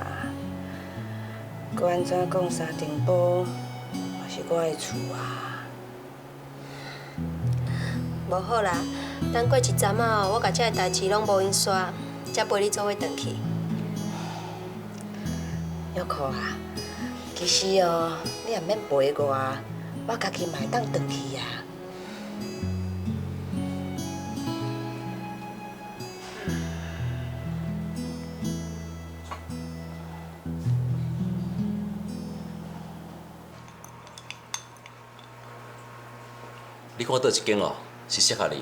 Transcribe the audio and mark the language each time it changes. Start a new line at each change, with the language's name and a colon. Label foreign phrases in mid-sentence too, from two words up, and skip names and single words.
Min Nan Chinese: 搁安怎讲，沙丁堡嘛是我的厝啊。无好啦，等过一阵仔哦，我甲遮个代志拢无闲煞，才陪你做伙转去。约克啊，其实哦，你也免陪我，我家己嘛会当转去啊。你看倒一间哦，是适合你的。